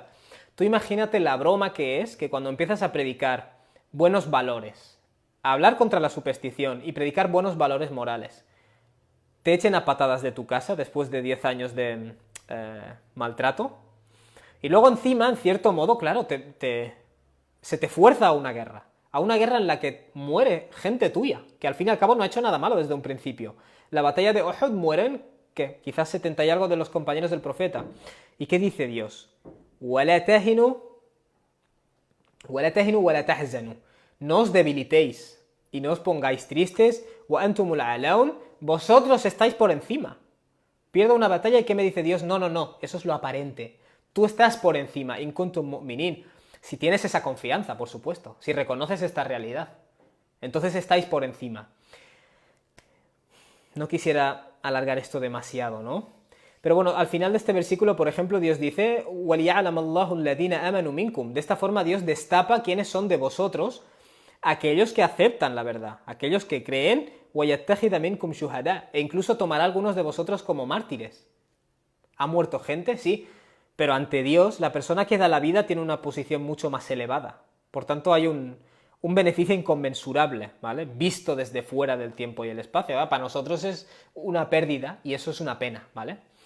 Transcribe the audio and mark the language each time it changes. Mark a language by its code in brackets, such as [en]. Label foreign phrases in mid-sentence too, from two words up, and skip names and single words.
[es] Tú imagínate la broma que es que cuando empiezas a predicar buenos valores, a hablar contra la superstición y predicar buenos valores morales, te echen a patadas de tu casa después de 10 años de maltrato, y luego encima, en cierto modo, claro, se te fuerza a una guerra en la que muere gente tuya, que al fin y al cabo no ha hecho nada malo desde un principio. La batalla de Uhud mueren, ¿qué? Quizás 70 y algo de los compañeros del profeta. ¿Y qué dice Dios? [ar] وَلَا تَهِنُوا وَلَا تَحْزَنُوا. [es] No os debilitéis y no os pongáis tristes. [ar] وَأَنْتُمُ الْعَلَوْنَ. [es] Vosotros estáis por encima. Pierdo una batalla y ¿qué me dice Dios? No, eso es lo aparente. Tú estás por encima. [ar] إِن كُنْتُم مُؤْمِنِينَ. [es] Si tienes esa confianza, por supuesto. Si reconoces esta realidad. Entonces estáis por encima. No quisiera alargar esto demasiado, ¿no? Pero bueno, al final de este versículo, por ejemplo, Dios dice [ar] وَلِيَعْلَمَ اللَّهُ الَّذِينَ آمَنُوا مِنْكُمْ. [es] De esta forma Dios destapa quiénes son de vosotros, aquellos que aceptan la verdad, aquellos que creen [ar] وَيَتَّخِذَ مِنْكُمْ شُهَدَاءَ. [es] E incluso tomará a algunos de vosotros como mártires. ¿Ha muerto gente? Sí. Pero ante Dios, la persona que da la vida tiene una posición mucho más elevada. Por tanto, hay un beneficio inconmensurable, ¿vale? Visto desde fuera del tiempo y el espacio, ¿vale? Para nosotros es una pérdida y eso es una pena, ¿vale?